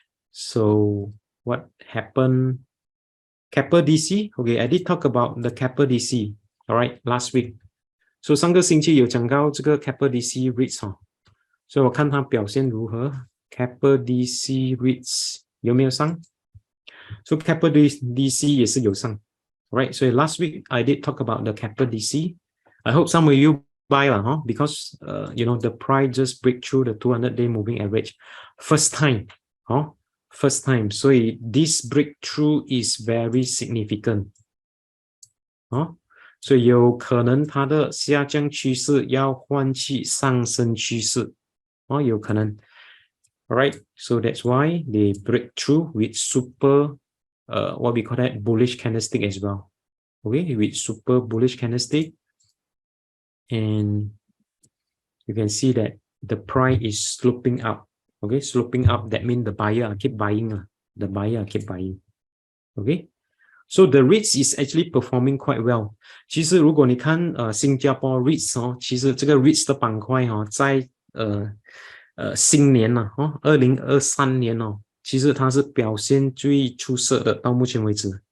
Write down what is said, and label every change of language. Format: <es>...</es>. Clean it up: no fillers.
<en>So what happened? Keppel DC, okay, I did talk about the Keppel DC, all right, last week.</en> <zh>So 上个星期有讲到这个 Keppel DC REITs 所以我看它表现如何。 Keppel DC REITs 有没有上？ So Keppel DC 也是有上， right?</zh> <en>So last week I did talk about the Keppel DC. I hope some of you buy lah, because the price just break through the 200-day moving average, first time, first time.</en> <zh>所以</zh> <en>this breakthrough is very significant,</en> <zh>所以有可能它的下降趋势要换去上升趋势，有可能。</zh> <en>Alright, so that's why they break through with super, what we call that, bullish candlestick as well. Okay, with super bullish candlestick, and you can see that the price is sloping up. Okay, sloping up, that means the buyer keep buying. The buyer keep buying. Okay, so the REITs is actually performing quite well.</en> <zh>其实如果你看新加坡 REITs 其实这个 REITs 的板块在新年2023年其实它是表现最出色的，到目前为止。</zh>